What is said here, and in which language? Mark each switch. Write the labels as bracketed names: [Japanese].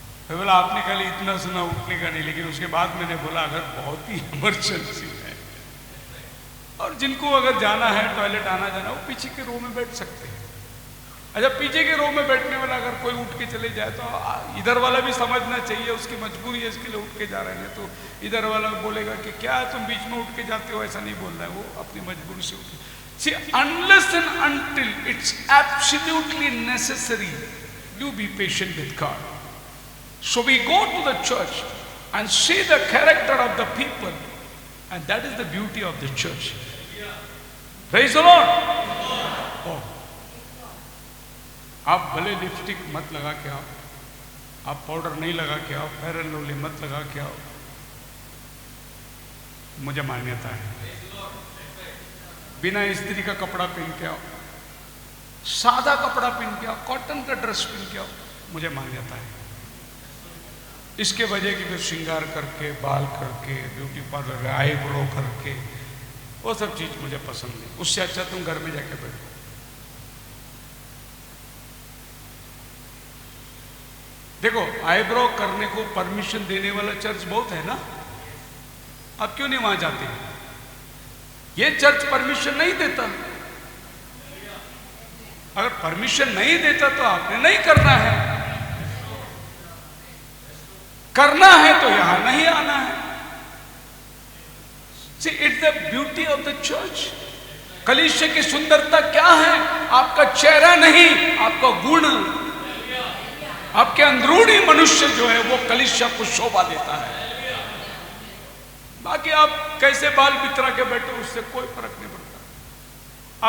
[Hindi] मैं बोला आपने खाली इतना सुना उठने का नहीं, लेकिन उसके बाद मैंने बोला अगर बहुत ही इमरजेंसी है और जिनको अगर जाना है टॉयलेट आना जाना, वो पीछे के रो में बैठ सकते हैं। अच्छा, पीछे के रो में बैठने वाला अगर कोई उठ के चले जाए तो इधर वाला भी समझना चाहिए उसकी मजबूरी है, इसके लिए उठ के जा रहे हैं। तो इधर वाला बोलेगा कि क्या तुम बीच में उठ के जाते हो, ऐसा नहीं बोल रहा है, वो अपनी मजबूरी से उठ। [English] See, unless and until it's absolutely necessary, you be patient with God. So we go to the church and see the character of the people, and that is the beauty of the church. Praise the Lord. Oh. [Hindi] आप भले lipstick मत लगा के आओ, आप powder नहीं लगा के आओ, फेयर एंड लवली मत लगा के आओ, मुझे मान्यता है। बिना स्त्री का कपड़ा पहन के आओ, सादा कपड़ा पहन के आओ, कॉटन का ड्रेस पहन के आओ, मुझे मान्यता है। इसके वजह की फिर श्रृंगार करके, बाल करके, ब्यूटी पार्लर आईब्रो करके, वो सब चीज मुझे पसंद नहीं। उससे अच्छा तुम घर में जाके बैठो। देखो, आईब्रो करने को परमिशन देने वाला चर्च बहुत है ना, आप क्यों नहीं वहां जाते? ये चर्च परमिशन नहीं देता। अगर परमिशन नहीं देता तो आपने नहीं करना है, करना है तो यहां नहीं आना है। [English] See, it's the beauty of the church. [Hindi] कलीसिया की सुंदरता क्या है? आपका चेहरा नहीं, आपका गुण, आपके अंदरूनी मनुष्य जो है वो कलीसिया को शोभा देता है। बाकी आप कैसे बाल बितरा के बैठो उससे कोई फर्क नहीं पड़ता।